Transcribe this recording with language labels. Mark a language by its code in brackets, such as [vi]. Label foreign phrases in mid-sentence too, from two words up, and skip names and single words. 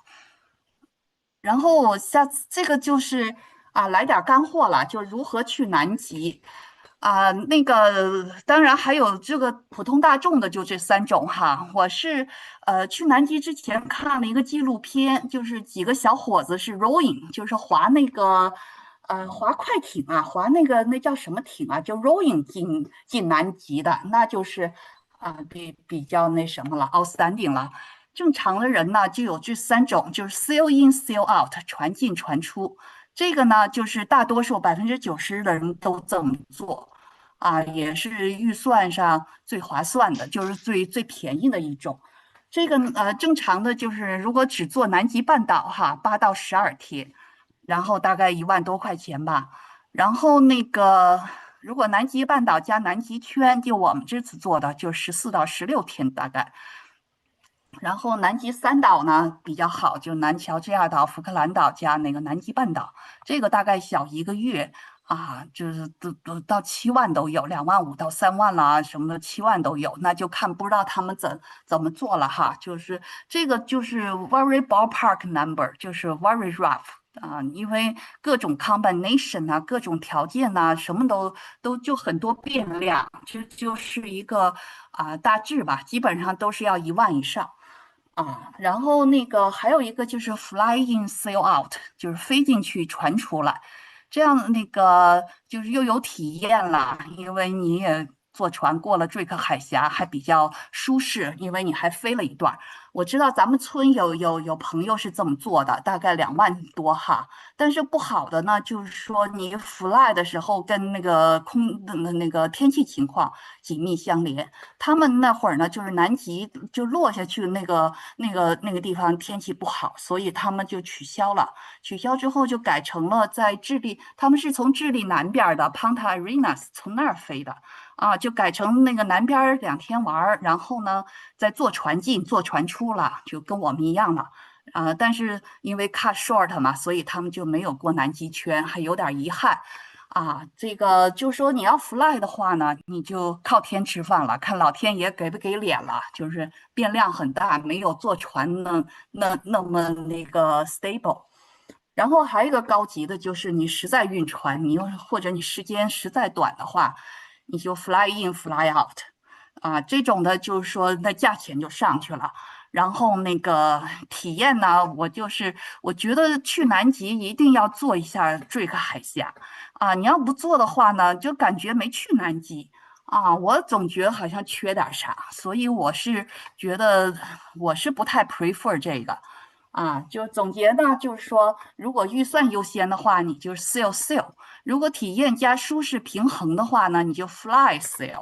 [zh] 然後下次這個就是來點乾貨了，就如何去南極那個當然還有這個普通大眾的就這3種哈。我是去南極之前看了一個紀錄片，就是幾個小伙子是 rowing，就是划那個划快艇划那叫什麼艇就 rowing 進南極的，那就是比較那什麼了 outstanding 了。正常的人呢就有這3種，就是 [en] sail in sail out， [zh] 船進船出。這個呢就是大多數90%的人都這麼做也是預算上最划算的，就是最便宜的一種。這個正常的就是如果只做南極半島8到12天，然後大概1萬多塊錢吧。然後那個如果南極半島加南極圈，就我們這次做的就14到16天大概。然後南極3島呢比較好，就南喬治亞島、福克蘭島加那個南極半島，這個大概小1個月就是都到7萬都有，2萬5到3 萬了什麼的7萬都有，那就看不知道他們怎麼做了哈。就是這個就是 [en] very ballpark number， [zh] 就是 [en] very rough [zh] 因為各種 combination 各种條件什麼都就很多變量，這就是一個大致吧，基本上都是要1萬以上。然後那個還有一個就是 [en] fly in sail out， [zh] 就是飛進去船出來，這樣那個就是又有體驗了，因為你也坐船過了瑞克海峽，還比較舒適，因為你還飛了一段。我知道咱們村有朋友是這麼做的，大概2萬多哈。但是不好的呢，就是說你 fly 的時候跟那個那個天氣情況緊密相連。他們那會兒呢，就是南極就落下去那個地方天氣不好，所以他們就取消了。取消之後就改成了在智利，他們是從智利南邊的 Punta Arenas 從那兒飛的就改成那個南邊2天玩，然後呢再坐船進坐船出了，就跟我們一樣了但是因為 [en] cut short [zh] 嘛，所以他們就沒有過南極圈，還有點遺憾這個就說你要 fly 的話呢，你就靠天吃飯了，看老天爺給不給臉了，就是變量很大，沒有坐船那麼那個 stable。然後還有一個高級的就是你實在暈船，或者你時間實在短的話，你就 [en] fly in fly out [zh] 這種的就是說那價錢就上去了。然後那個體驗呢，我覺得去南極一定要做一下瑞克海峽你要不做的話呢，就感覺沒去南極我總覺得好像缺點啥，所以我是覺得我是不太 prefer 這個就總結呢，就是說如果預算優先的話，你就 sail； 如果體驗加舒適平衡的話呢，你就 [en] fly sail。